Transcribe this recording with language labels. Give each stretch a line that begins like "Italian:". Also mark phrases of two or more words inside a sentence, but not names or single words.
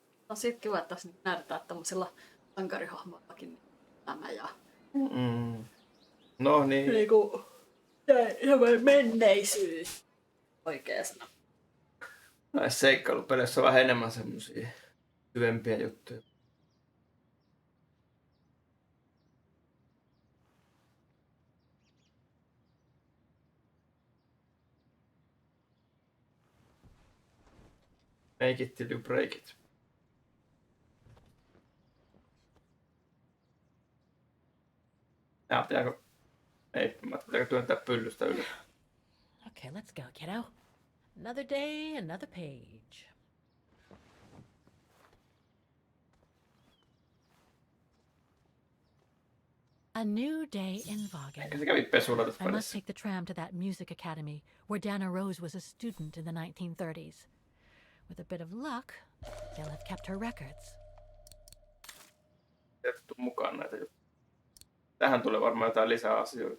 Finnish: on siitä kiva, että tässä näytetään tämmöisillä sankarihahmoillakin elämä ja No niin. niinku menneisyys oikea sana. Näissä seikkailupeleissä on vähän enemmän semmosia syvempiä juttuja.
English: Make it till you break it.
Finnish: Pitääkö työntää pyllystä ylös?
English: Okay, let's go, kiddo. Another day, another page. A new day in Vagen.
Finnish: Ehkä se kävi pesulla tässä
English: I must
Finnish: välissä.
English: take the tram to that music academy where Dana Rose was a student in the 1930s. With a bit of luck, they'll have kept her records.
Finnish: Otettu mukaan näitä juttuja. Tähän tulee varmaan jotain lisää asioita.